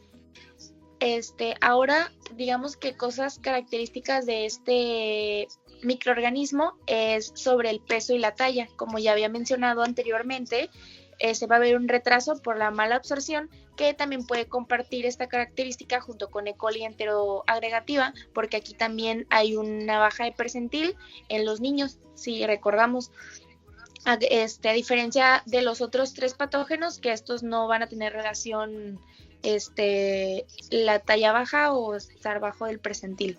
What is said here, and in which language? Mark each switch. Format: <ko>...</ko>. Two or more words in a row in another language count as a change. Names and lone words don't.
<es>Ahora, digamos que cosas características de este microorganismo es sobre el peso y la talla. Como ya había mencionado anteriormente, se va a ver un retraso por la mala absorción, que también puede compartir esta característica junto con E. coli enteroagregativa, porque aquí también hay una baja de percentil en los niños, si recordamos. A diferencia de los otros 3 patógenos, que estos no van a tener relación la talla baja o estar bajo del percentil.</es>